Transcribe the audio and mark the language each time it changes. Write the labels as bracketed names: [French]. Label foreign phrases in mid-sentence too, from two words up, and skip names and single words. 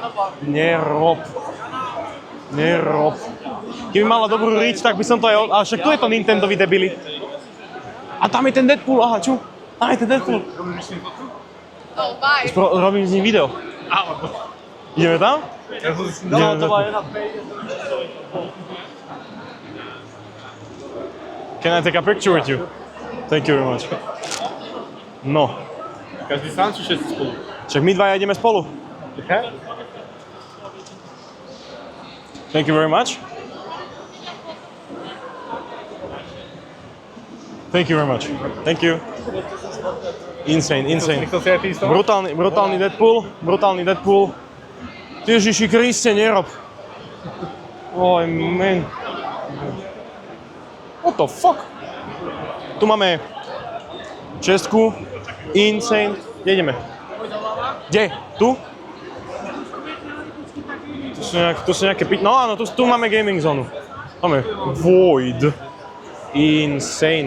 [Slovak] Keby mala dobrú riť, tak by som to aj... Ale však tu je to Nintendový debilit. A tam je ten Deadpool, aha, čo? Tam je ten Deadpool. Robím s ním video. Ideme tam? No, to bola jedna [English] Can I take a picture with you? Thank you very much. No. [Slovak] Každý sám či všetci spolu? Však my dvaja ideme spolu. [English] Thank you very much. Thank you very much. Thank you. Insane. [Slovak] Nechcel si aj ty isto? Brutálny Deadpool. Ježiši Kriste, nerob. Oj, [English] man. What the fuck? [Slovak] Tu máme čestku. Insane. Kde ideme? Kde? Tu? Tu sú nejaké no áno, tu máme gaming zónu. Máme Void. Insane.